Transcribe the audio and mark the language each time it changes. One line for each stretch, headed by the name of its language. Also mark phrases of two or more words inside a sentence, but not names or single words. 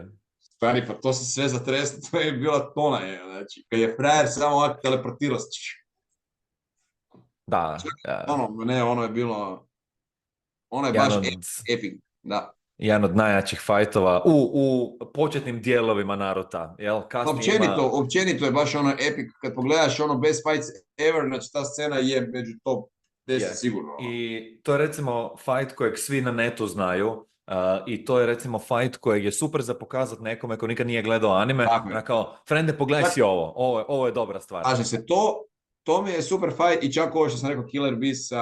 Bosnian: Stvari, pa to se sve zatreslo, to je bila tona, znači, kad je frajer samo ovak teleportirao, Da, Ono, ne, ono je bilo, ono je jedan baš od, epic, da. jedan od najjačih fajtova u početnim dijelovima Naruta, jel? Kasnije ima, Općenito je baš ono epic, kad pogledaš ono
English: best fights ever,
Bosnian: znači ta scena je među top 10 je. sigurno. I to je recimo fight kojeg svi na netu znaju. I to je recimo fight kojeg je super za pokazati nekome ko nikad nije gledao anime. Tako je. Ona kao, frende, pogledaj Čak- si ovo je dobra stvar. Slažem se, to mi je super fight i čak ovo što sam rekao Killer Bee sa